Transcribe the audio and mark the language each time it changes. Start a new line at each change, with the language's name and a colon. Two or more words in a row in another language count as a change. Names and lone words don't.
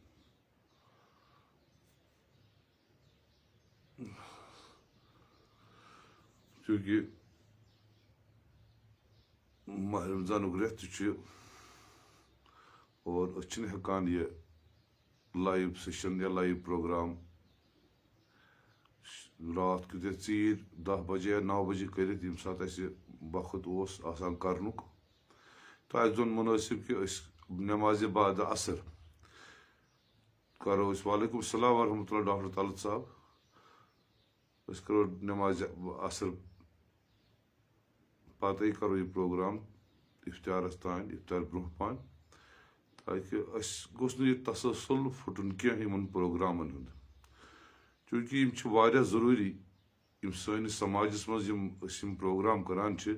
Kashmiri: چوٗنٛکہِ ماہ رمضانُک رٮ۪تھ تہِ چھُ اور أسۍ چھِنہٕ ہٮ۪کان یہِ
English: live session
Kashmiri: یا
English: live program
Kashmiri: رات کیُتھ ژیٖرۍ 10 بجے یا 9 بجے کٔرِتھ ییٚمہِ ساتہٕ اَسہِ وقت اوس آسان کرنُک. تہٕ اَسہِ زون مُنٲسِب کہِ أسۍ نٮ۪مازِ بعد عصر کرو أسۍ.
Arabic: وعلیکم السلام ورحمۃ اللہ ڈاکٹر طلعت صاحب.
Kashmiri: أسۍ کرو نٮ۪مازِ عصر پتے کرو یہِ پروگرام اِفتِیارس تانۍ اِفتِیار برونٛہہ پہن تاکہِ اَسہِ گوٚژھ نہٕ یہِ تسلسل پھُٹُن کینٛہہ یِمن پروگرامن ہُنٛد. چوٗنٛکہِ یِم چھِ واریاہ ضروٗری یِم سٲنِس سماجس منٛز أسۍ یِم پروگرام کران چھِ.